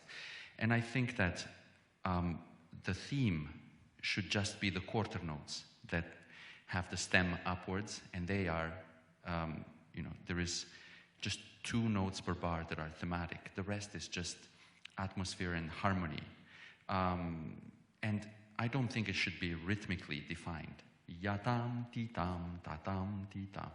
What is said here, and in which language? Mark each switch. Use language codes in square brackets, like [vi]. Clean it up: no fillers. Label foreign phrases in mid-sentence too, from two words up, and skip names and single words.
[en] And I think that the theme should just be the quarter notes that have the stem upwards, and they are, there is just 2 notes per bar that are thematic. The rest is just atmosphere and harmony. And I don't think it should be rhythmically defined. Ya-tam, ti-tam, ta-tam, ti-tam.